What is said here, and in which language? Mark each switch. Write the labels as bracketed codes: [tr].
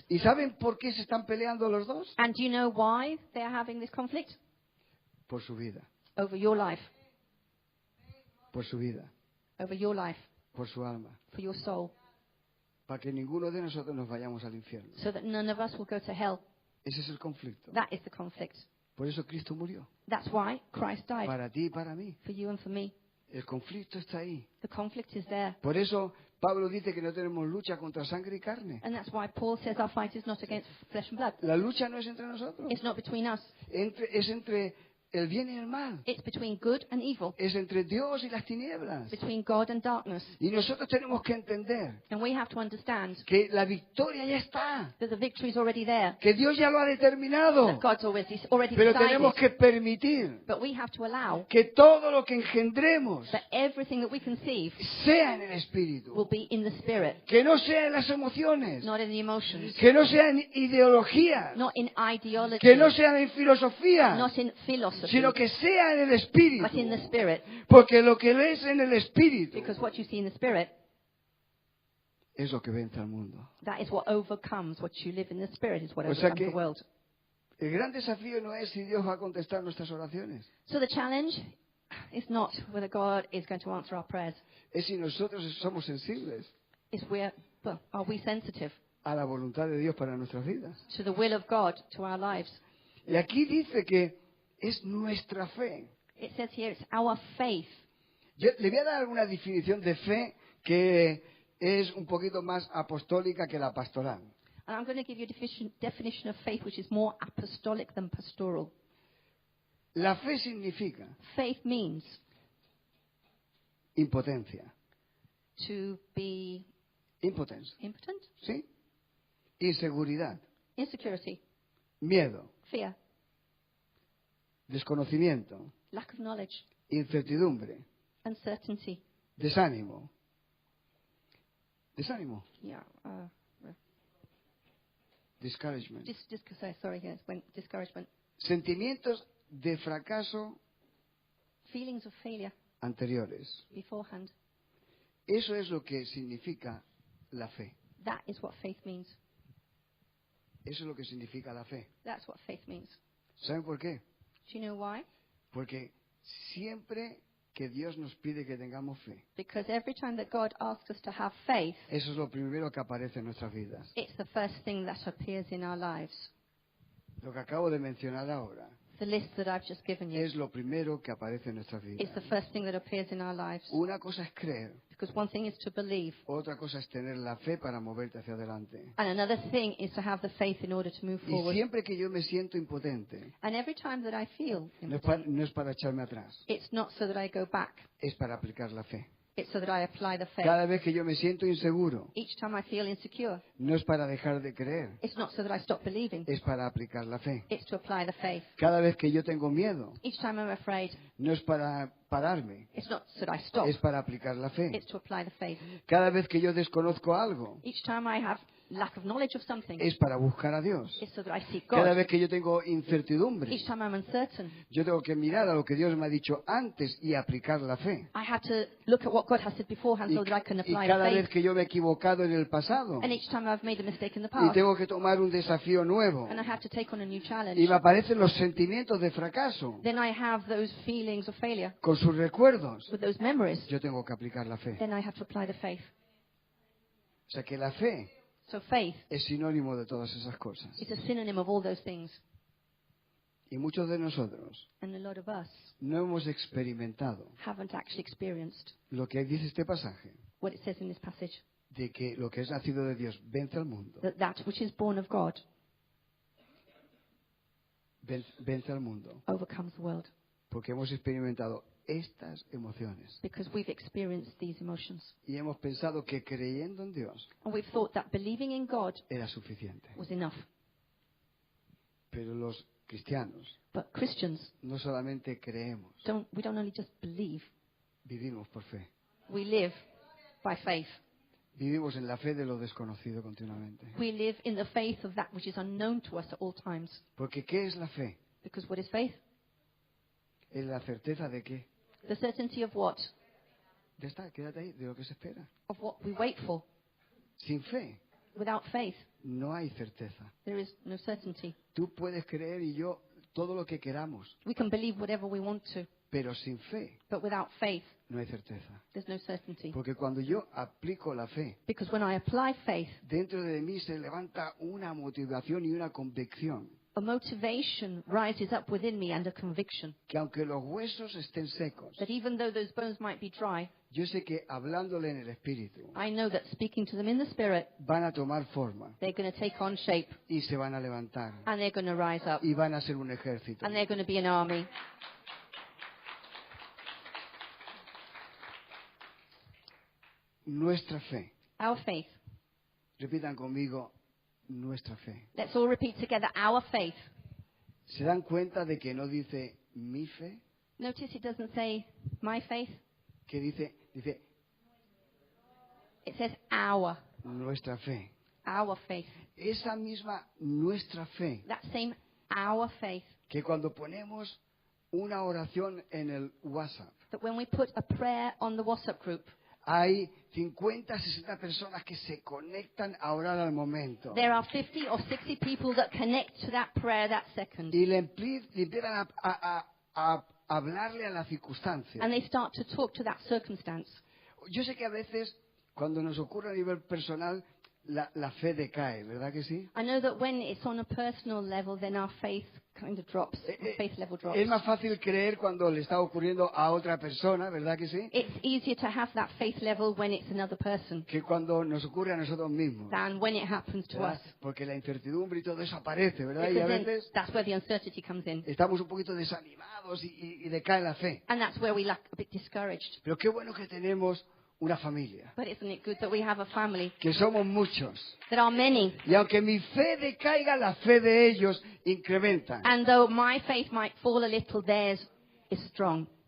[es] ¿Y saben por qué se están peleando los dos? [en] And do you know why they are having this conflict? [es] Por su vida, [en] Over your life, [es] por su vida, [en] over your life, [es] por su alma. [en] for your soul, [es] Para que ninguno de nosotros nos vayamos al infierno. [en] so that none of us will go to hell. [es] Ese es el conflicto. [en] That is the conflict. [es] Por eso Cristo murió. [en] That's why Christ died, [es] Para ti y para mí. [en] for you and for me. [es] El conflicto está ahí. [en] The conflict is there. [es] Por eso Pablo dice que no tenemos lucha contra sangre y carne. [en] And that's why Paul says our fight is not against flesh and blood. [es] La lucha no es entre nosotros. [en] It's not between us. [es] Es entre el bien y el mal. [en] It's between good and evil, [es] Es entre Dios y las tinieblas. [en] between God and darkness. [es] Y nosotros tenemos que entender [en] And we have to understand [es] que la victoria ya está. [en] that the victory is already there, [es] Que Dios ya lo ha determinado. [en] that God's already [es] Pero tenemos que permitir [en] But we have to allow [es] que todo lo que engendremos [en] that everything that we conceive [es] sea en el [en] will [es] Espíritu. [en] be in the spirit, [es] Que no sea en las emociones. [en] not in the emotions, [es] Que no sea en ideologías. [en] not in ideology, [es] Que no sea en filosofía. [en] not in philosophy, [es] Sino que sea en el Espíritu. [en] but in the spirit. [es] Porque lo que lees en el Espíritu [en] Because what you see in the spirit, [es] es lo que vence al mundo. [en] that is what overcomes. What you live in the spirit is what [es] O sea [en] overcomes [es] que- [en] the world. [es] El gran desafío no es si Dios va a contestar nuestras oraciones. [en] So the challenge is not whether God is going to answer our prayers. [es] Es si nosotros somos sensibles [en] It's are we sensitive [es] a la voluntad de Dios para nuestras vidas. [en] to the will of God to our lives? [es] Y aquí dice que es nuestra fe. [en] It says here it's our faith. [es] Yo le voy a dar alguna definición de fe que es un poquito más apostólica que la pastoral. [en] And I'm going to give you a definition of faith which is more apostolic than pastoral. [es] La fe significa [en] Faith means [es] impotencia. [en] to be [es] Impotencia, [en] impotent, [es] ¿sí? Inseguridad, [en] insecurity, [es] miedo, [en] fear, [es] desconocimiento, [en] lack of knowledge, [es] incertidumbre, [en] uncertainty. [es] desánimo. Desánimo, [en] Yeah. discouragement. Discouragement. [es] Sentimientos de fracaso [en] Feelings of failure [es] anteriores. [en] beforehand. [es] Eso es lo que significa la fe. [en] That is what faith means. [es] Eso es lo que significa la fe. [en] That's what faith means. [es] ¿Saben por qué? [en] Do you know why? [es] Porque siempre que Dios nos pide que tengamos fe, [en] Because every time that God asks us to have faith, [es] eso es lo primero que aparece en nuestras vidas. [en] it's the first thing that appears in our lives. [es] Lo que acabo de mencionar ahora [en] The list that I've just given you [es] es lo primero que aparece en nuestras vidas. [en] is the first thing that appears in our lives. [es] Una cosa es creer, [en] Because one thing is to believe, [es] otra cosa es tener la fe para moverte hacia adelante. [en] and another thing is to have the faith in order to move [es] Y [en] forward. [es] siempre que yo me siento impotente, [en] And every time that I feel [es] no es para echarme atrás, [en] it's not so that I go back, [es] es para aplicar la fe. [en] it's so that I apply the faith. [es] Cada vez que yo me siento inseguro, [en] Each time I feel insecure, [es] no es para dejar de creer, [en] it's not so that I stop believing, [es] es para aplicar la fe. [en] it's to apply the faith. [es] Cada vez que yo tengo miedo, [en] Each time I'm afraid, [es] no es para pararme, [en] it's not so that I stop, [es] es para aplicar la fe. [en] it's to apply the faith. [es] Cada vez que yo desconozco algo, [en] Each time I have lack of knowledge of something, [es] es para buscar a Dios. [en] it's so that I seek [es] Cada [en] God. [es] vez que yo tengo incertidumbre, [en] Each time I'm uncertain, [es] yo tengo que mirar a lo que Dios me ha dicho antes y aplicar la fe. [en] I have to look at what God has said beforehand [es] Y, [en] so that I can [es] y [en] apply [es] cada [en] the [es] vez [en] faith. [es] que yo me he equivocado en el pasado [en] And each time I've made a mistake in the [es] y [en] past, [es] tengo que tomar un desafío nuevo [en] and I have to take on a new [es] y [en] challenge, [es] me aparecen los sentimientos de fracaso [en] then I have those feelings of failure [es] con sus recuerdos, [en] with those memories, [es] yo tengo que aplicar la fe. [en] then I have to apply the faith. [es] O sea que la fe [en] So faith [es] es sinónimo de todas esas cosas. [en] is a synonym of all those things. [es] Y muchos de nosotros [en] And a lot of us [es] no hemos experimentado [en] haven't actually experienced [es] lo que dice este pasaje, [en] what it says in this passage, [es] de que lo que es nacido de Dios vence al mundo, [en] that which is born of God [es] vence al mundo, [en] overcomes the world, [es] porque hemos experimentado estas emociones [en] because we've experienced these emotions. [es] y hemos pensado que creyendo en Dios [en] And we've thought that believing in God [es] era suficiente. [en] was enough. [es] Pero los cristianos [en] But Christians, [es] no solamente creemos, [en] we don't only just believe, [es] vivimos por fe. [en] we live by faith. [es] Vivimos en la fe de lo desconocido continuamente. [en] We live in the faith of that which is unknown to us at all times. [es] Porque ¿qué es la fe? [en] Because what is faith? [es] Es la certeza de qué. [en] The certainty of what? [es] Ya está, quédate ahí, de lo que se espera. [en] Of what we wait for. [es] Sin fe [en] Without faith, [es] no hay certeza. [en] there is no certainty. [es] Tú puedes creer y yo todo lo que queramos, [en] We can believe whatever we want to, [es] pero sin fe [en] but without faith, [es] no hay certeza. [en] there's no certainty. [es] Porque cuando yo aplico la fe, [en] Because when I apply faith, [es] dentro de mí se levanta una motivación y una convicción [en] a motivation rises up within me and a conviction [es] que aunque los huesos estén secos, [en] that even though those bones might be dry, [es] yo sé que hablándole en el espíritu [en] I know that speaking to them in the Spirit, [es] van a tomar forma [en] they're going to take on shape [es] y se van a levantar [en] and they're going to rise up [es] y van a ser un ejército. [en] and they're going to be an army. [es] Nuestra fe, [en] Our faith. [es] repitan conmigo, nuestra fe. [en] Let's all repeat together, our faith. [es] ¿Se dan cuenta de que no dice mi fe? [en] Notice it doesn't say my faith, [es] Que dice [en] it says our [es] nuestra fe. [en] faith. [es] Esa misma nuestra fe, [en] That same our faith, [es] que cuando ponemos una oración en el WhatsApp, [en] that when we put a prayer on the WhatsApp group, [es] hay 50, 60 personas que se conectan a orar al momento. [en] there are 50 or 60 people that connect to that prayer that second. [es] Y le empiezan a hablarle a la circunstancia. [en] And they start to talk to that circumstance. [es] Yo sé que a veces, cuando nos ocurre a nivel personal, la fe decae, ¿verdad que sí? [en] I know that when it's on a personal level, then our faith kind of drops. Our faith level drops. [es] Es más fácil creer cuando le está ocurriendo a otra persona, ¿verdad que sí? [en] It's easier to have that faith level when it's another person [es] Que cuando nos ocurre a nosotros mismos. [en] than when it happens to [es] ¿Verdad? [en] us. [es] Porque la incertidumbre y todo eso aparece, ¿verdad? Y a [en] Because then [es] veces [en] that's where the uncertainty comes in. [es] estamos un poquito desanimados y decae la fe. [en] And that's where we look a bit discouraged. [es] Pero qué bueno que tenemos una familia, [en] But isn't it good that we have a family? [es] que somos muchos. [en] There are many. [es] Y aunque mi fe decaiga, la fe de ellos incrementa. [en] And though my faith might fall a little, theirs is strong.